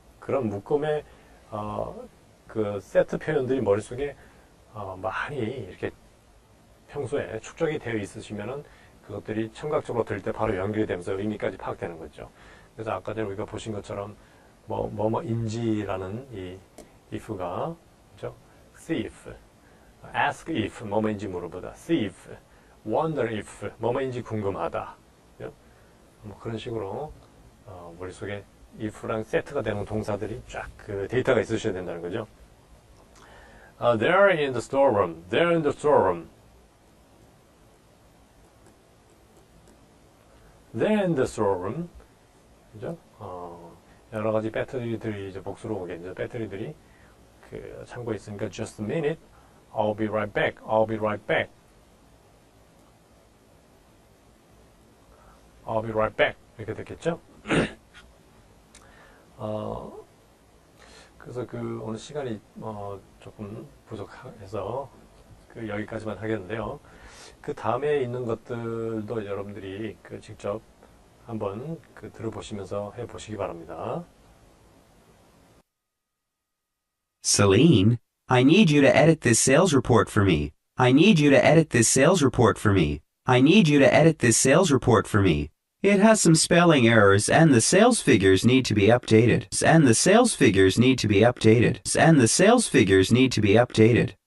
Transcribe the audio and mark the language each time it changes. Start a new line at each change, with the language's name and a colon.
Korean: 그런 묶음의 그 세트 표현들이 머릿속에 많이 이렇게 평소에 축적이 되어 있으시면은 그것들이 청각적으로 들을 때 바로 연결이 되면서 의미까지 파악되는 거죠. 그래서 아까 전에 우리가 보신 것처럼 뭐뭐인지라는 이 if가 그죠? see if, ask if 뭐뭐인지 물어보다, see if, wonder if 뭐뭐인지 궁금하다. 그죠? 뭐 그런 식으로 머릿속에 if랑 세트가 되는 동사들이 쫙 그 데이터가 있으셔야 된다는 거죠.
English: They're in the storeroom. They're in the storeroom. They're in the storeroom.
Korean: 그죠? 여러 가지 배터리들이 이제 복수로 오겠죠. 배터리들이 그 창고에 있으니까
English: just a minute. I'll be right back. I'll be right back. I'll be right back.
Korean: 이렇게 됐겠죠? 그래서 오늘 시간이 조금 부족해서 여기까지만 하겠는데요. 그 다음에 있는 것들도 여러분들이 직접 한번 들어보시면서 해보시기 바랍니다.
English: Celine, I need you to edit this sales report for me. I need you to edit this sales report for me. I need you to edit this sales report for me. It has some spelling errors and the sales figures need to be updated. And the sales figures need to be updated. And the sales figures need to be updated.